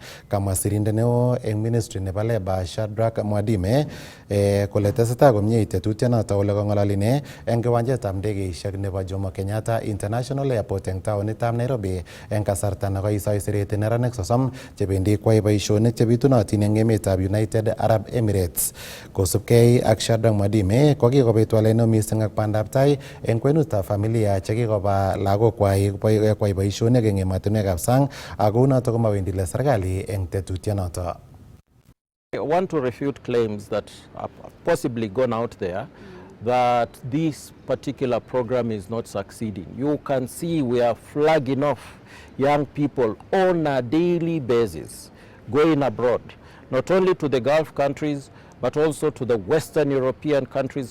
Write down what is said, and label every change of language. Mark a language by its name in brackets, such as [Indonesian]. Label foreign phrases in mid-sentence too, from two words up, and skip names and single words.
[Kalenjin] Kamwa sirindet neo eng ministry nebo Labour Shadrack Mwadime kole tesetai komie tetutienoto ole kong'ololi ine eng kiwanjetab ndegeisiek nebo Jomo Kenyatta International Airport eng taonitab Nairobi eng kasarta nekoisoi sireti neranik 30 chebendi kwai boisionik chebitunotin eng emetab United Arab Emirates. Kosubkei ak Shadrack Mwadime kokikobit walet neo mising ak bandab tai eng kwenutab familia chekikoba lagokwai kwai boisionik eng emotinwekab sang ako unoto komawendi le serikali eng tetutienoto. [English] I want to refute claims that have possibly gone out there that this particular program is not succeeding. You can see we are flagging off young people on a daily basis going abroad, not only to the Gulf countries, but also to the Western European countries.